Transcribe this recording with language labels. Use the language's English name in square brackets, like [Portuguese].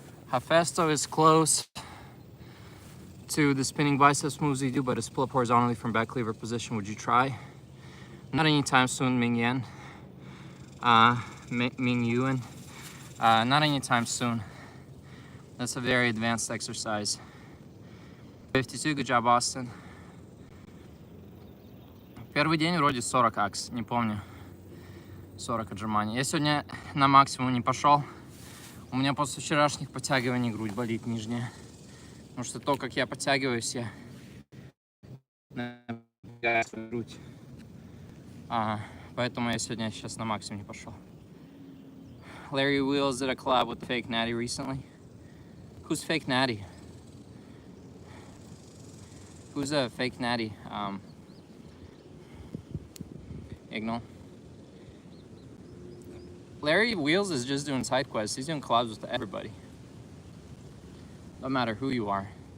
[English] Hafesto is close to the spinning biceps moves you do, but it's pull up horizontally from back lever position. Would you try? Not anytime soon, Ming Yen. Ming Yuan. Not anytime soon. That's a very advanced exercise. 52, good job, Austin. [Russian] Первый день вроде 40 акс, не помню. 40 отжиманий. Я сегодня на максимум не пошел. У меня после вчерашних подтягиваний грудь болит нижняя. Потому что то, как я подтягиваюсь, я напрягаю свою грудь. Поэтому я сегодня сейчас на максимум не пошел. [English] Larry Wheels did a collab with Fake Natty recently. Who's Fake Natty? Who's a Fake Natty? Ignore. Larry Wheels is just doing side quests. He's doing collabs with everybody. No matter who you are.